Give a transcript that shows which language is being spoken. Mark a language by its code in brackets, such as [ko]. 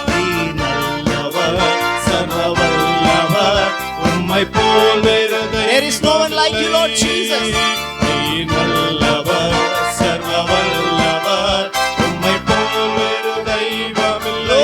[ta] நீர் நல்லவர், சர்வ வல்லவர், உம்மை போல் வேறு [en] There is no one like you, Lord Jesus. [ta] நீர் நல்லவர், சர்வ வல்லவர், உம்மை போல் வேறு தெய்வமில்லை.